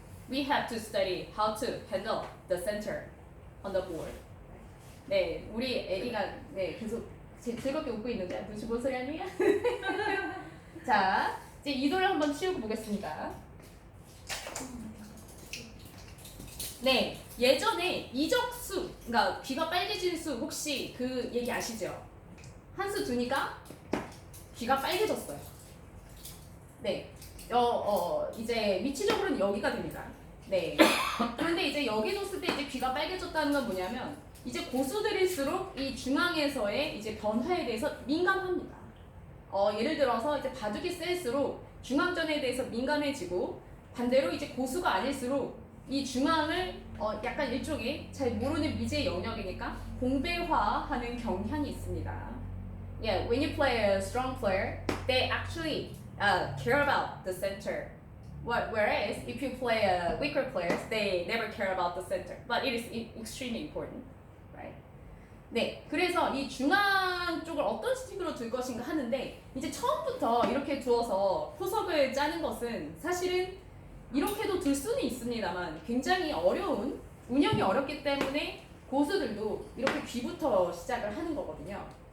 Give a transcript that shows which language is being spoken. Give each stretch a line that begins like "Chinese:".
English: We have to study how to handle the center on the board.
Korean: 네, 우리 애기가 계속 즐겁게 웃고 있는데 도대체 뭔 소리 하니? 자, 이제 이 노래 한번 치우고 보겠습니다. 네, 예전에 이적수, 그러니까 귀가 빨개진 수 혹시 그 얘기 아시죠? 한 수 두니까 귀가 빨개졌어요. 네, 이제 위치적으로는 여기가 됩니다. 네. 그런데 이제 여기 뒀을 때 이제 귀가 빨개졌다는 건 뭐냐면 이제 고수들일수록 이 중앙에서의 이제 변화에 대해서 민감합니다. 예를 들어서 이제 바둑이 셀수록 중앙전에 대해서 민감해지고 반대로 이제 고수가 아닐수록 이 중앙을 약간 일종의 잘 모르는 미지의 영역이니까 공배화하는 경향이 있습니다.
English: Yeah, when you play a strong player, they actually care about the center. Whereas if you play a weaker players, they never care about the center. But it is extremely important, right?
Korean: 네, 그래서 이 중앙 쪽을 어떤 식으로 둘 것인가 하는데 이제 처음부터 이렇게 두어서 포석을 짜는 것은 사실은 이렇게도 둘 수는 있습니다만 굉장히 어려운 운영이 어렵기 때문에 고수들도 이렇게 귀부터 시작을 하는 거거든요.